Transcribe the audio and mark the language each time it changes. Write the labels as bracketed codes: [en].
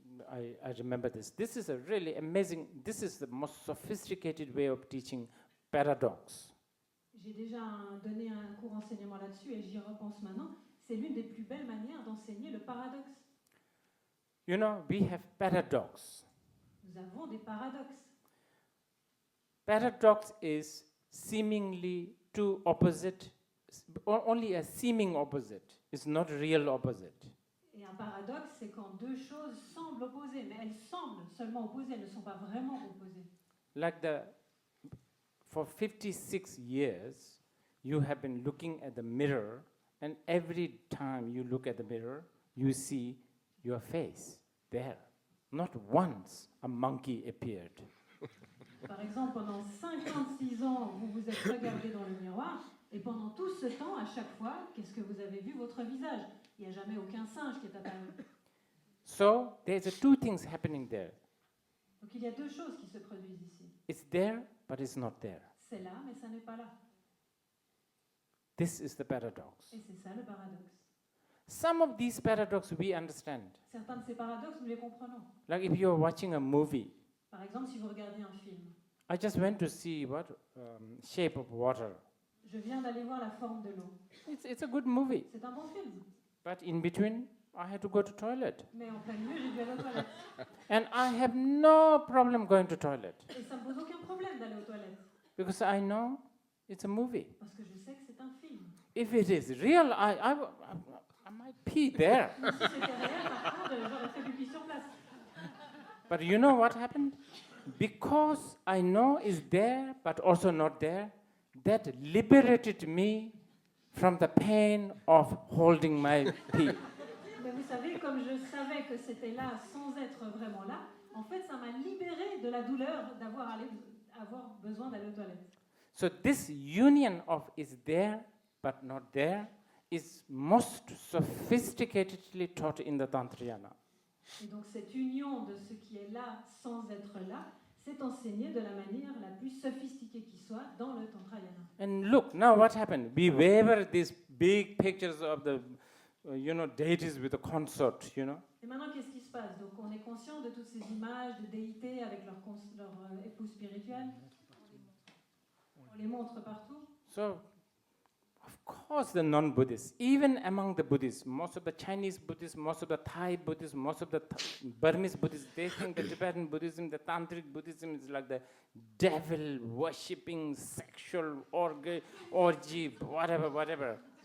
[en] I remember this. This is a really amazing, this is the most sophisticated way of teaching paradox. [fr] J'ai déjà donné un cours enseignement là-dessus et j'y repense maintenant. C'est l'une des plus belles manières d'enseigner le paradoxe. [en] We have paradox. [fr] Nous avons des paradoxes. [en] Paradox is seemingly two opposite, only a seeming opposite. It's not real opposite. [fr] Et un paradoxe, c'est quand deux choses semblent opposées, mais elles semblent seulement opposées, elles ne sont pas vraiment opposées. [en] Like for 56 years, you have been looking at the mirror, and every time you look at the mirror, you see your face there. Not once a monkey appeared. [fr] Par exemple, pendant 56 ans, vous vous êtes regardé dans le miroir, et pendant tout ce temps, à chaque fois, qu'est-ce que vous avez vu? Votre visage. Il n'y a jamais aucun singe qui est apparu. [en] So there's two things happening there. [fr] Donc il y a deux choses qui se produisent ici. [en] It's there, but it's not there. [fr] C'est là, mais ça n'est pas là. [en] This is the paradox. [fr] Et c'est ça le paradoxe. [en] Some of these paradoxes we understand. [fr] Certains de ces paradoxes, nous les comprenons. [en] Like if you're watching a movie, [fr] Par exemple, si vous regardez un film. [en] I just went to see Shape of Water. [fr] Je viens d'aller voir La forme de l'eau. [en] It's a good movie, [fr] C'est un bon film. [en] but in between I had to go to toilet, [fr] Mais en plein milieu, j'ai dû aller aux toilettes. [en] and I have no problem going to toilet [fr] Et ça ne me pose aucun problème d'aller aux toilettes. [en] because I know it's a movie. [fr] Parce que je sais que c'est un film. [en] If it is real, I might pee there. [fr] Mais si c'était réel, par contre, j'aurais fait pipi sur place. [en] But you know what happened? Because I know it's there, but also not there, that liberated me from the pain of holding my pee. [fr] Mais vous savez, comme je savais que c'était là sans être vraiment là, en fait, ça m'a libérée de la douleur d'avoir avoir besoin d'aller aux toilettes. [en] So this union of is there but not there is most sophisticatedly taught in the Tantrayana. [fr] Et donc cette union de ce qui est là sans être là, c'est enseigné de la manière la plus sophistiquée qui soit dans le Tantrayana. [en] And look, now what happened? We waver these big pictures of the, deities with a consort, [fr] Et maintenant, qu'est-ce qui se passe? Donc on est conscient de toutes ces images de déités avec leur époux spirituel. On les montre partout. [en] So, of course, the non-Buddhists, even among the Buddhists, most of the Chinese Buddhists, most of the Thai Buddhists, most of the Burmese Buddhists, they think the Tibetan Buddhism, the Tantric Buddhism is like the devil-worshipping, sexual orgy, whatever.